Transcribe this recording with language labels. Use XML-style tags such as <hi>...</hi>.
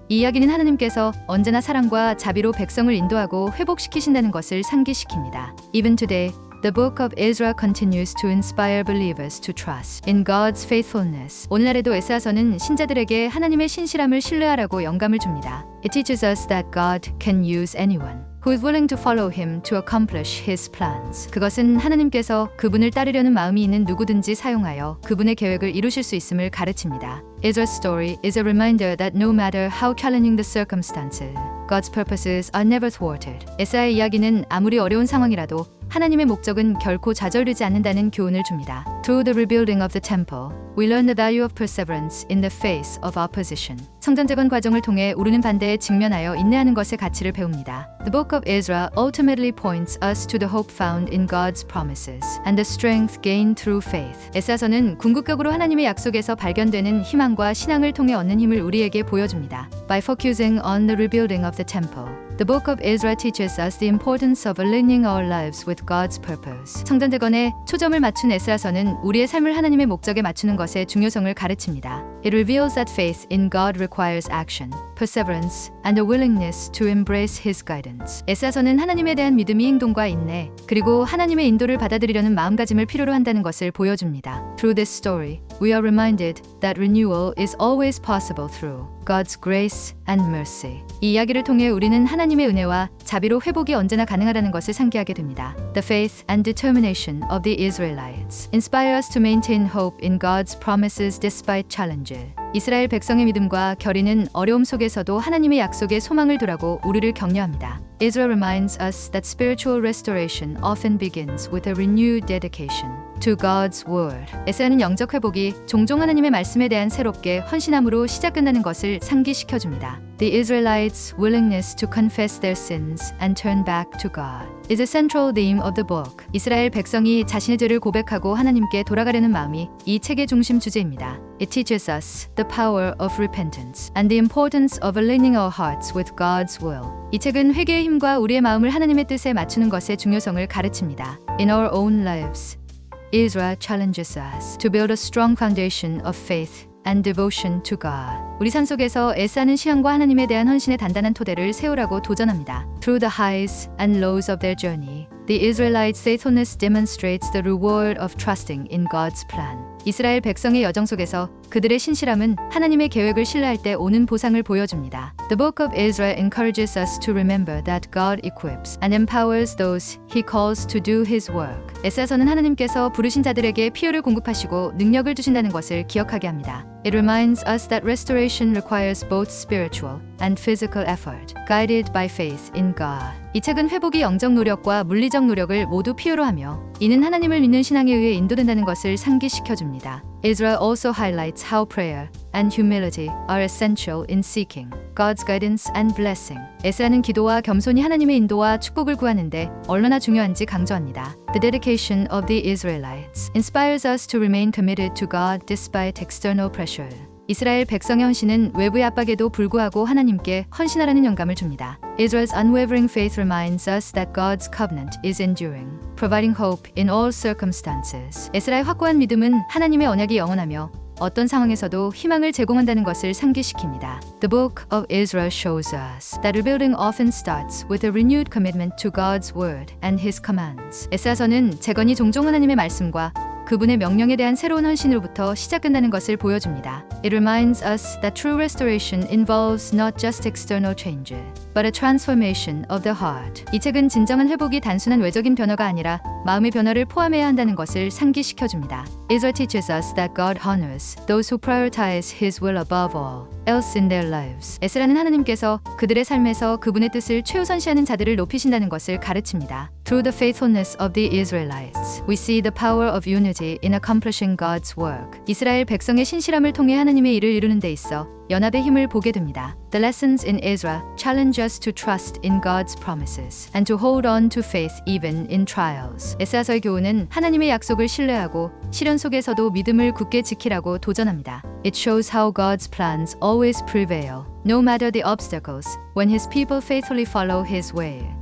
<ko>이 이야기는 하나님께서 언제나 사랑과 자비로 백성을 인도하고 회복시키신다는 것을 상기시킵니다.</ko> <en>Even today, The book of Ezra continues to inspire believers to trust in God's faithfulness.</en> <ko>오늘날에도 에스라서는 신자들에게 하나님의 신실함을 신뢰하라고 영감을 줍니다.</ko> <en>It teaches us that God can use anyone who is willing to follow him to accomplish his plans.</en> <ko>그것은 하나님께서 그분을 따르려는 마음이 있는 누구든지 사용하여 그분의 계획을 이루실 수 있음을 가르칩니다.</ko> <en>Ezra's story is a reminder that no matter how challenging the circumstances, God's purposes are never thwarted.</en> <ko>에스라의 이야기는 아무리 어려운 상황이라도 하나님의 목적은 결코 좌절되지 않는다는 교훈을 줍니다.</ko> <en>Through the rebuilding of the temple, we learn the value of perseverance in the face of opposition.</en> <ko>성전 재건 과정을 통해 우리는 반대에 직면하여 인내하는 것의 가치를 배웁니다.</ko> <en>The book of Ezra ultimately points us to the hope found in God's promises and the strength gained through faith.</en> <ko>에스라서는 궁극적으로 하나님의 약속에서 발견되는 희망과 신앙을 통해 얻는 힘을 우리에게 보여줍니다.</ko> <en>By focusing on the rebuilding of the temple, The book of Ezra teaches us the importance of aligning our lives with God's purpose.</en> <ko>성전 재건에 초점을 맞춘 에스라서는 우리의 삶을 하나님의 목적에 맞추는 것의 중요성을 가르칩니다.</ko> <en>It reveals that faith in God requires action, perseverance, and a willingness to embrace His guidance.</en> <ko>에스라서는 하나님에 대한 믿음이 행동과 인내, 그리고 하나님의 인도를 받아들이려는 마음가짐을 필요로 한다는 것을 보여줍니다.</ko> <en>Through this story, we are reminded that renewal is always possible through God's grace and mercy.</en> <ko>이 이야기를 통해 우리는 하나님의 은혜와 자비로 회복이 언제나 가능하다는 것을 상기하게 됩니다.</ko> <en>The faith and determination of the Israelites inspire us to maintain hope in God's promises despite challenges.</en> <ko>이스라엘 백성의 믿음과 결의는 어려움 속에서도 하나님의 약속에 소망을 두라고 우리를 격려합니다.</ko> <en>Ezra reminds us that spiritual restoration often begins with a renewed dedication to God's word.</en> <ko>에스라는 영적 회복이 종종 하나님의 말씀에 대한 새롭게 헌신함으로 시작된다는 것을 상기시켜줍니다.</ko> <en>The Israelites' willingness to confess their sins and turn back to God is a central theme of the book.</en> <ko>이스라엘 백성이 자신의 죄를 고백하고 하나님께 돌아가려는 마음이 이 책의 중심 주제입니다.</ko> <en>It teaches us the power of repentance and the importance of aligning our hearts with God's will.</en> <ko>이 책은 회개의 힘과 우리의 마음을 하나님의 뜻에 맞추는 것의 중요성을 가르칩니다.</ko> <en>In our own lives, Ezra challenges us to build a strong foundation of faith and devotion to God.</en> <ko>우리 삶 속에서 애쓰는 신앙과 하나님에 대한 헌신의 단단한 토대를 세우라고 도전합니다.</ko> <en>Through the highs and lows of their journey, the Israelites' faithfulness demonstrates the reward of trusting in God's plan.</en> <ko>이스라엘 백성의 여정 속에서 그들의 신실함은 하나님의 계획을 신뢰할 때 오는 보상을 보여줍니다.</ko> <en>The book of Ezra encourages us to remember that God equips and empowers those He calls to do His work.</en> <ko>에스라서는 하나님께서 부르신 자들에게 필요를 공급하시고 능력을 주신다는 것을 기억하게 합니다.</ko> <en>It reminds us that restoration requires both spiritual and physical effort, guided by faith in God.</en> <ko>이 책은 회복이 영적 노력과 물리적 노력을 모두 필요로 하며 이는 하나님을 믿는 신앙에 의해 인도된다는 것을 상기시켜줍니다.</ko> <en>Ezra also highlights how prayer and humility are essential in seeking God's guidance and blessing.</en> <ko>에스라는 기도와 겸손히 하나님의 인도와 축복을 구하는데 얼마나 중요한지 강조합니다.</ko> <en>The dedication of the Israelites inspires us to remain committed to God despite external pressure.</en> <ko>이스라엘 백성의 헌신은 외부의 압박에도 불구하고 하나님께 헌신하라는 영감을 줍니다.</ko> <en>Israel's unwavering faith reminds us that God's covenant is enduring, providing hope in all circumstances.</en> <ko>에스라의 확고한 믿음은 하나님의 언약이 영원하며 어떤 상황에서도 희망을 제공한다는 것을 상기시킵니다.</ko> <en>The book of Ezra shows us that rebuilding often starts with a renewed commitment to God's word and His commands.</en> <ko>에스라서는 재건이 종종 하나님의 말씀과 그분의 명령에 대한 새로운 헌신으로부터 시작된다는 것을 보여줍니다.</ko> <en>It reminds us that true restoration involves not just external change, but a transformation of the heart.</en> <ko>이 책은 진정한 회복이 단순한 외적인 변화가 아니라 마음의 변화를 포함해야 한다는 것을 상기시켜줍니다.</ko> <en>Ezra teaches us that God honors those who prioritize His will above all else in their lives.</en> <ko>에스라는 하나님께서 그들의 삶에서 그분의 뜻을 최우선시하는 자들을 높이신다는 것을 가르칩니다.</ko> <en>Through the faithfulness of the Israelites, we see the power of unity in accomplishing God's work.</en> <ko>이스라엘 백성의 신실함을 통해 하나님의 일을 이루는 데 있어 연합의 힘을 보게 됩니다.</ko> <en>The lessons in Ezra challenge us to trust in God's promises and to hold on to faith even in trials.</en> <ko>에스라서의 교훈은 하나님의 약속을 신뢰하고 시련 속에서도 믿음을 굳게 지키라고 도전합니다.</ko> <en>It shows how God's plans always prevail, no matter the obstacles, when His people faithfully follow His way.</en>